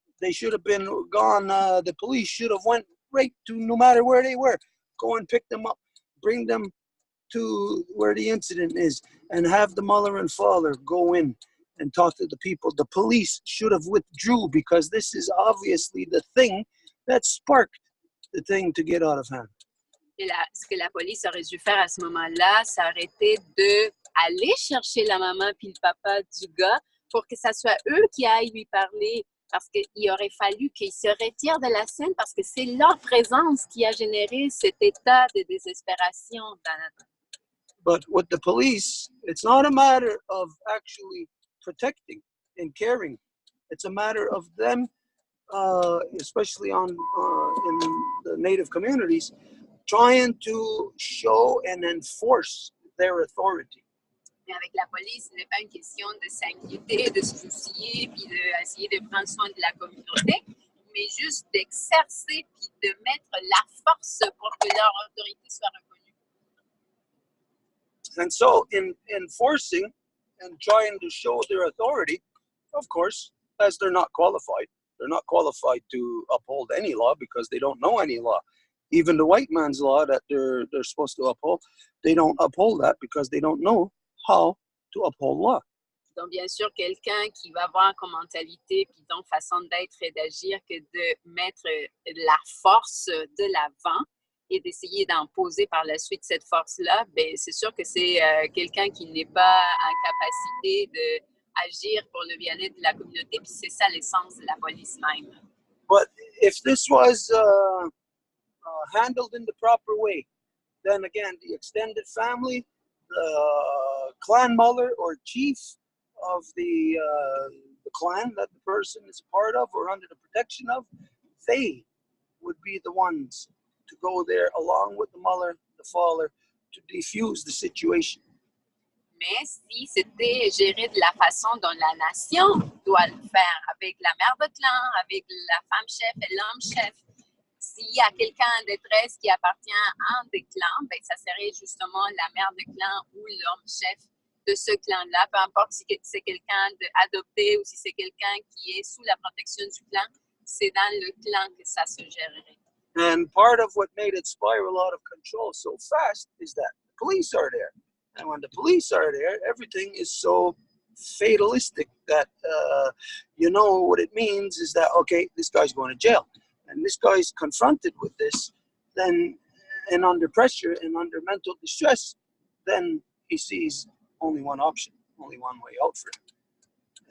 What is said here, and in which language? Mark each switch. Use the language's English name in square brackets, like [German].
[English] They should have been gone. The police should have went right to, no matter where they were, go and pick them up, bring them to where the incident is, and have the mother and father go in and talk to the people. The police should have withdrew, because this is obviously the thing that sparked the thing to get out of hand. [French] Et ce que la police aurait dû faire à ce moment-là, ça aurait été d'aller chercher la maman puis le papa du gars pour que ça soit eux qui aillent lui parler, parce qu'il aurait fallu qu'ils se retirent de la scène, parce que c'est leur présence qui a généré cet état de désespération dans la donne. [English] But with the police, it's not a matter of actually protecting and caring. It's a matter of them, especially in the Native communities, trying to show and enforce their authority. [French] Mais avec la police, ce n'est pas une question de s'inquiéter, de se soucier, puis d'essayer de prendre soin de la communauté, mais juste d'exercer puis de mettre la force pour que leur autorité soit reconnue. [English] And so in enforcing and trying to show their authority, of course, as they're not qualified to uphold any law because they don't know any law. Even the white man's law that they're supposed to uphold, they don't uphold that because they don't know how to uphold law. [French] Donc, bien sûr, quelqu'un qui va avoir comme mentalité puis donc façon d'être et d'agir que de mettre la force de l'avant et d'essayer d'imposer par la suite cette force-là, ben, c'est sûr que c'est quelqu'un qui n'est pas en capacité d'agir pour le bien-être de la communauté, puis c'est ça l'essence de la police même. [English] But if this was handled in the proper way, then again, the extended family, the clan mother or chief of the clan that the person is a part of or under the protection of, they would be the ones to go there along with the mother, the father, to defuse the situation. [French] Mais si c'était géré de la façon dont la nation doit le faire, avec la mère de clan, avec la femme chef et l'homme chef, s'il y a quelqu'un en détresse qui appartient à un des clans, ben, ça serait justement la mère de clan ou l'homme chef de ce clan-là, peu importe si c'est quelqu'un adopté ou si c'est quelqu'un qui est sous la protection du clan, c'est dans le clan que ça se gérerait. [English] And part of what made it spiral out of control so fast is that the police are there. And when the police are there, everything is so fatalistic that, you know, what it means is that, okay, this guy's going to jail. And this guy's confronted with this, then, and under pressure and under mental distress, then he sees only one option, only one way out for him.